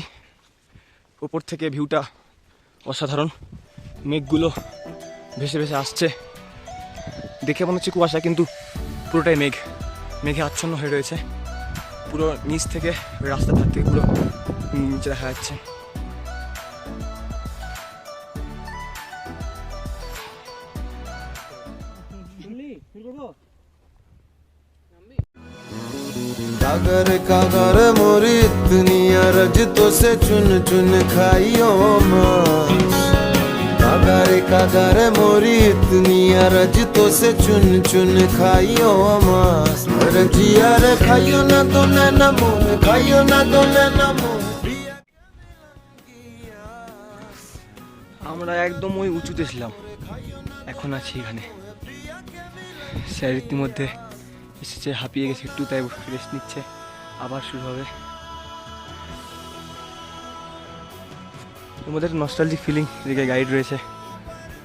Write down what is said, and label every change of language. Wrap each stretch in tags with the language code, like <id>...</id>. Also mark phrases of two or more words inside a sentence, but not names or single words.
<bn>উপর থেকে ভিউটা অসাধারণ। মেঘগুলো ভেসে ভেসে আসছে। দেখে মনে হচ্ছে কুয়াশা, কিন্তু পুরোটাই মেঘ। মেঘে আচ্ছন্ন হয়ে রয়েছে। পুরো নিচ থেকে, রাস্তার ধার থেকে পুরো নিচে দেখা যাচ্ছে।</bn> <hi>कागर कागर मोरी इतनी अरज तो से चुन चुन खाइयो मांस। कागर मोरी इतनी अरज तो से चुन चुन खाइयो मांस। रजिया रे खाइयो ना तो नैना मोर, खाइयो ना तो नैना मोर।</hi> <bn>আমরা একদম ওই উঁচুতে ছিলাম, এখন আছি এখানে। স্যার ইতিমধ্যে এসেছে, হাঁপিয়ে গেছে একটু, তাই রেস্ট নিচ্ছে। আবার শুরু হবে। এর মধ্যে একটা</bn> <en>nostalgic feeling,</en> <bn>এদিকে গাইড রয়েছে,</bn>